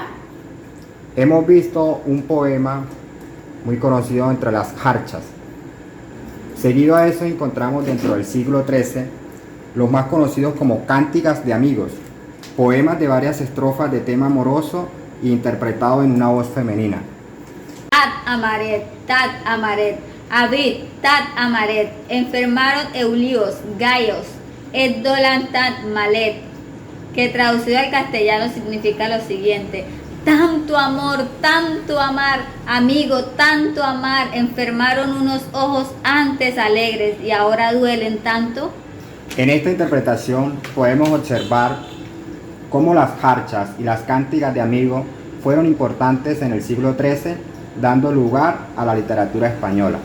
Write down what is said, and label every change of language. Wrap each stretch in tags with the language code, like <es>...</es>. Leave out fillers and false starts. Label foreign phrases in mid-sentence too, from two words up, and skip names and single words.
<es>Hemos visto un poema muy conocido entre las jarchas. Seguido a eso encontramos dentro del siglo XIII los más conocidos como cánticas de amigos, poemas de varias estrofas de tema amoroso e interpretado en una voz femenina.</es> <mxi>Tat amaret, abid, tat amaret, enfermaron eulíos, gallos, et dolan tat malet,</mxi> <es>que traducido al castellano significa lo siguiente: tanto amor, tanto amar, amigo, tanto amar, enfermaron unos ojos antes alegres y ahora duelen tanto. En esta interpretación podemos observar cómo las jarchas y las cánticas de amigos fueron importantes en el siglo XIII, dando lugar a la literatura española.</es>